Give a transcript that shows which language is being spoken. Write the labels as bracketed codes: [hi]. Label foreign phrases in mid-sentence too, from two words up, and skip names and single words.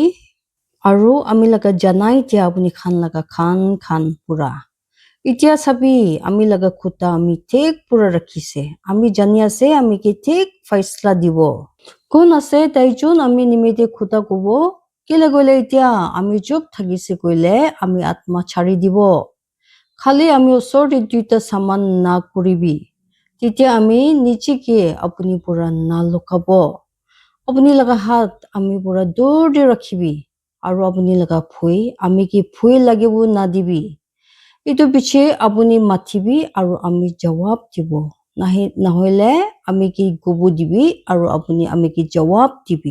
[nag] Aru ami laga janai dia apuni khan laga khan pura. Itia sabi ami laga khuta ami thik pura rakhise. Ami jani ase ami ki thik faisla dibo. Kun ase tai chun ami nimide khuta kubo. Kile koile itia ami job thagise koile ami atma chari dibo. Khali ami osor de duita saman na kuribi. Titia ami nichi ki apuni pura na lukabo. Apuni laga hat ami pura dur de rakhibi. Aru apuni laga phui ami ki phui lagibu na dibi. Itu piche apuni matibi aru ami jawab dibo. Nahoile ami ki gubu dibi aru apuni ami ki jawab dibi.